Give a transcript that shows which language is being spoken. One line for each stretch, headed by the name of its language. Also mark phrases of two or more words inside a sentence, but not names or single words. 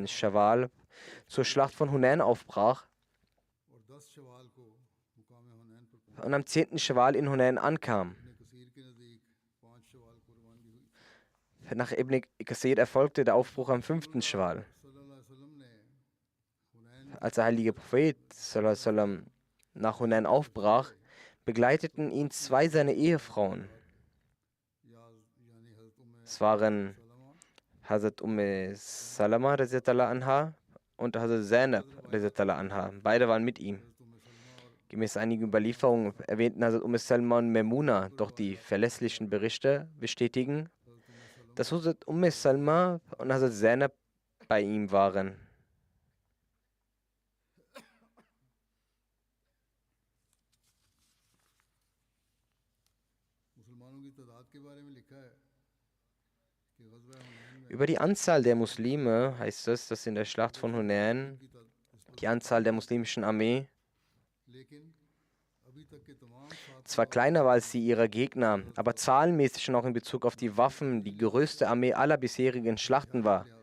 German: Schawwal, zur Schlacht von Hunain aufbrach und am 10. Schawwal in Hunain ankam. Nach Ibn Kathir erfolgte der Aufbruch am 5. Schawwal. Als der heilige Prophet
Arabic: صلى الله عليه وسلم,
German: nach Hunain aufbrach, begleiteten ihn zwei seiner Ehefrauen. Es waren Hazrat Salama
Arabic: رضي الله عنها
German: und Hazrat Zainab
Arabic: رضي الله عنها.
German: Beide waren mit ihm. Gemäß einigen Überlieferungen erwähnten Hazrat Salma und Memuna, doch die verlässlichen Berichte bestätigen, dass Hazrat Salma und Hazrat Zainab bei ihm waren. Über die Anzahl der Muslime heißt es, dass in der Schlacht von Hunain die Anzahl der muslimischen Armee zwar kleiner war als die ihrer Gegner, aber zahlenmäßig und auch in Bezug auf die Waffen die größte Armee aller bisherigen Schlachten war.